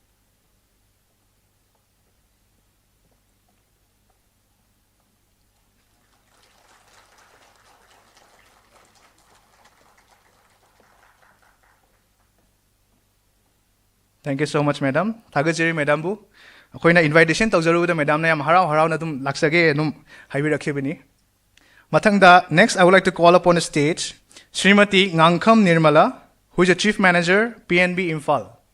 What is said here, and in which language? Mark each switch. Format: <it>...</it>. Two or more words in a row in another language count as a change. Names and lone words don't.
<en>you so much, Madam.</en> <mni>Thagajiri, Madam Bu. Akoina invitation tawjaru Madam na yam harau na tum laksage num haibi rakhibani. Mathangda,</mni> <en>next I would like to call upon the stage Srimati Ngangkham Nirmala, who is the Chief Manager, PNB Imphal.</en>